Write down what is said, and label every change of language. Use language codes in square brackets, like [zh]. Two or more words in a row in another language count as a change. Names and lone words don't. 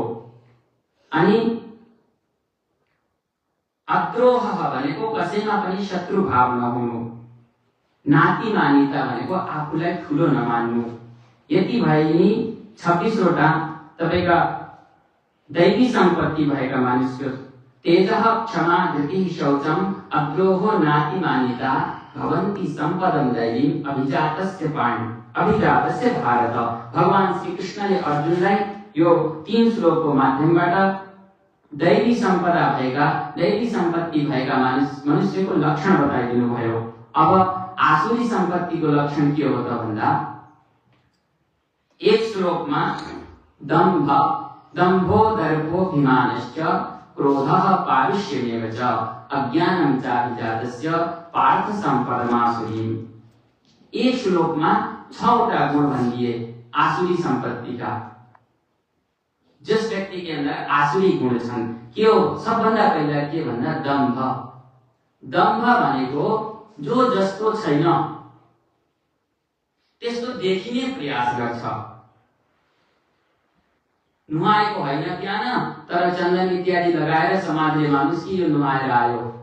[ne] अनि अद्रोह भनेको कसैमा पनि शत्रु भाव नहुनु। नातिमानिता भनेको आफूलाई ठुलो नमान्नु। यति भए नि 26 वटा तपाईका दैवी सम्पत्ति भएका मानिसको [sa] तेजः क्षमा धृतिः शौचम् अद्रोहो नातिमानिता भवन्ति सम्पदं दैवीम् अभिजातस्य भारत। [ne] भगवान श्री कृष्णले अर्जुनलाई यो 3 श्लोकको माध्यमबाट दैवी सम्पत्ति भएका मनुष्यको लक्षण बताइदिनु भयो। अब आसुरी सम्पत्तिको लक्षण के हो त भन्दा एक श्लोकमा [sa] दम्भो दर्भोऽभिमानश्च क्रोधः पारुष्यमेव च अज्ञानं चाभिजातस्य पार्थ सम्पदमासुरीम्। [ne] एक श्लोकमा 6वटा गुण भनिदिए आसुरी सम्पत्तिका। [hi] जस व्यक्ति के अंदर आसुरी गुण [ne] छन् के हो? सबभन्दा पहिला के भन्दा दम्भ। दम्भ भनेको जो जस्तो छैन त्यस्तो देखिने प्रयास गर्छ। नुहाएको होइन बिहान तर चन्दन इत्यादि लगाएर समाजले मानुस् कि यो नुहाएर आयो।